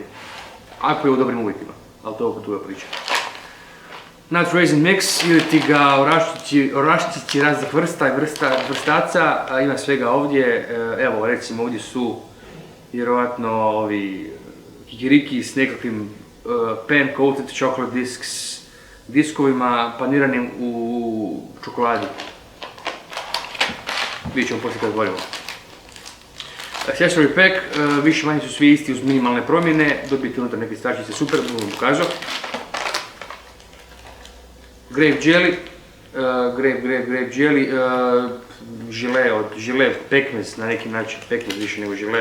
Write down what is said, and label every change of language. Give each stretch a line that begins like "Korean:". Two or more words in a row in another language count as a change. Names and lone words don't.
Croatian: Ako je u dobrim uvjetima, ali to je oko tuga priča.
English: Nut raisin mix
Croatian: ili ti ga oraščići raznih vrstaca, ima svega ovdje. Evo recimo ovdje su vjerojatno ovi kikiriki s nekakvim
English: pan coated chocolate discs,
Croatian: diskovima paniranim u čokoladi. Vidjet ćemo poslije kad otvorimo.
English: Accessory pack,
Croatian: više manje su svi isti uz minimalne promjene, dobijete unutar neke stvarčice, super, budem vam pokazao.
English: Grape jelly,
Croatian: žile, pekmez na neki način, pekmez više nego žile.